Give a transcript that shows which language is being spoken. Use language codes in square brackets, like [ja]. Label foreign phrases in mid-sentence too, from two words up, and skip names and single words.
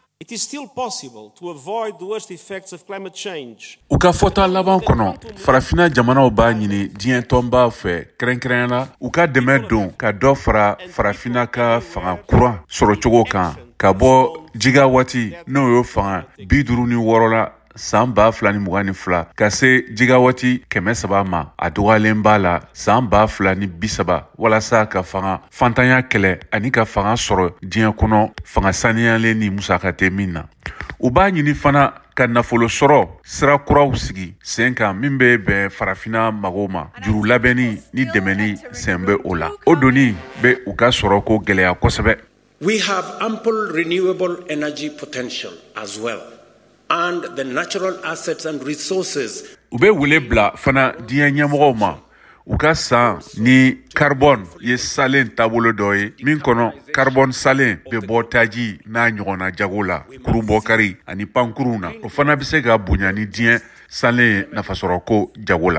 [en] It is still possible to avoid the worst effects of climate change. [bm] U ka fɔta laban kɔnɔ farafina jamanaw b'a ɲini diɲɛ tɔnba fɛ kɛrɛnkɛrɛnyana u ka dɛmɛ don ka dɔ fara farafina ka fanga kuran sɔrɔ cogo kan ka bɔ gigawati n'o y'o fanga 56 la san 2022 ka se gigawati 300 ma a dɔgɔyalen b'a la san 2030 walasa ka fanga fantanya kɛlɛ ani ka fanga sɔrɔ diɲɛ kɔnɔ fanga saniyalen ni musaka tɛ min na. U b'a ɲini fana ka nafolo sɔrɔ sira kuraw sigi sen kan min bɛ bɛn farafina mago ma juru labɛnni ni dɛmɛni sen bɛ o la. O doni bɛ u ka sɔrɔ ko gɛlɛya kosɛbɛ. [en] We have ample renewable energy potential as well, and the natural assets and resources. [bm] U bɛ wele bila fana diɲɛ ɲɛmɔgɔw ma u ka san ni carbone ye salen taabolo dɔ ye min kɔnɔ carbone salen bɛ bɔ taji n'a ɲɔgɔnna jago la kurunbɔkari ani pankurun na o fana bɛ se ka bonya ni diɲɛ salen nafasɔrɔko jago la.